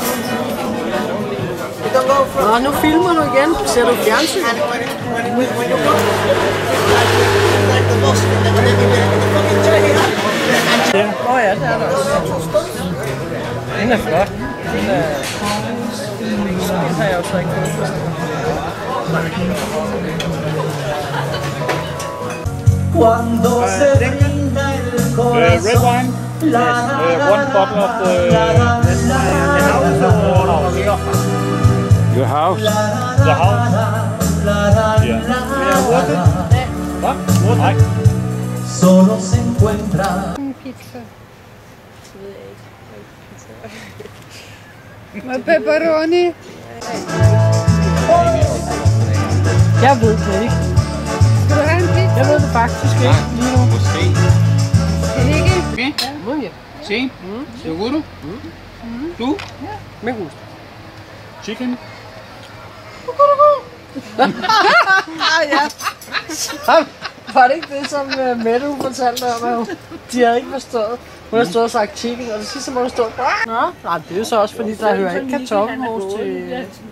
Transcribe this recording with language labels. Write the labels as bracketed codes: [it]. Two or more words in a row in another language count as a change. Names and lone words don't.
[da] Nå, nu filmer du igen. Ser du fjernsyn? Åh ja, det er der også. Den er flot. Den har jeg også ikke fået. [en] Red wine. One bottle of the your house. The house. Yeah. Worth it? What? [da] Nej. [es] Solo se encuentra. [da] Pizza. Med pepperoni. Jeg ved det ikke. Skal du have en pizza? Jeg ved det faktisk ikke lige nu. Måske. Ikke? [es] Okay. Sí. Seguro? ¿Tú? Me gusta. [da] Chicken. Ja. Var det ikke det, som Mette fortalte om, at de havde ikke forstået? Hun har stået og sagt chicken, og det sidste må hun stå. Nå, nej, det er jo så også fordi, der hører ikke kartoffelmos til...